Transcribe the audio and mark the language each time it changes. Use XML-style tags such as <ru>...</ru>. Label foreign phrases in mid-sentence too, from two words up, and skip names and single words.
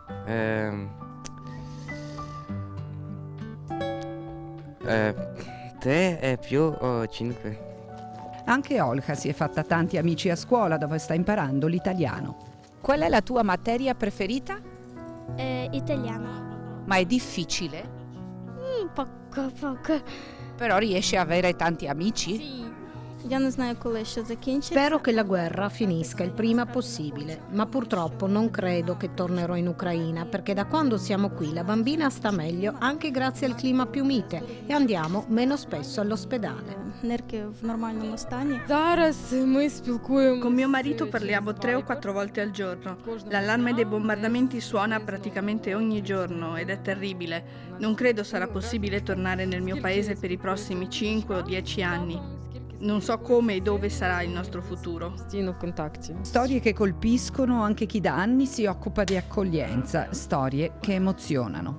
<it>Tre e più 5. Anche Olga si è fatta tanti amici a scuola dove sta imparando l'italiano. Qual è la tua materia preferita? Italiano. Ma è difficile? Poco. Però riesci a avere tanti amici? Sì.</it> <uk>Я не знаю, коли що закінчиться.</uk> <it>Spero che la guerra finisca il prima possibile, ma purtroppo non credo che tornerò in Ucraina, perché da quando siamo qui la bambina sta meglio anche grazie al clima più mite e andiamo meno spesso all'ospedale.</it> <uk>Нирки в нормальному стані. Зараз ми спілкуємося.</uk> <it>Con mio marito parliamo 3 o 4 volte al giorno. L'allarme dei bombardamenti suona praticamente ogni giorno ed è terribile. Non credo sarà possibile tornare nel mio paese per i prossimi 5 o 10 anni. Non so come e dove sarà il nostro futuro. Storie che colpiscono anche chi da anni si occupa di accoglienza, storie che emozionano.</it>